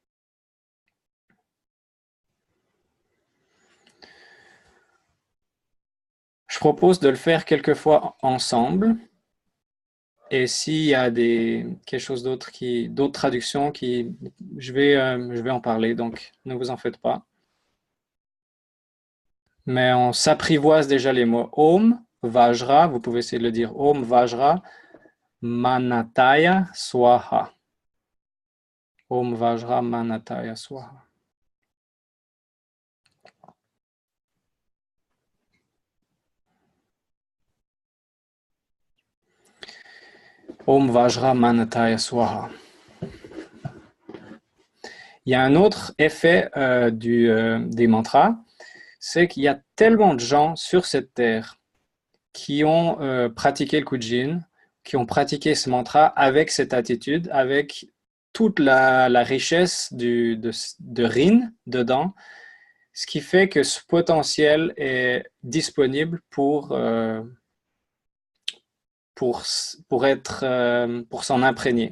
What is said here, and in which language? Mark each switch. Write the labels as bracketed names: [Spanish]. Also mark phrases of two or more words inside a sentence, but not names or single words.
[French] Je propose de le faire quelques fois ensemble. Et s'il y a quelque chose d'autre d'autres traductions je vais en parler, donc ne vous en faites pas. Mais on s'apprivoise déjà les mots Om, Vajra, vous pouvez essayer de le dire [Sanskrit] Om Vajra, Manataya Swaha. Om Vajra Manataya Swaha. Om Vajra Manataya Swaha. [French] Il y a un autre effet des mantras, c'est qu'il y a tellement de gens sur cette terre qui ont pratiqué le Kujin, qui ont pratiqué ce mantra avec cette attitude, avec toute la richesse de Rin dedans, ce qui fait que ce potentiel est disponible pour s'en imprégner.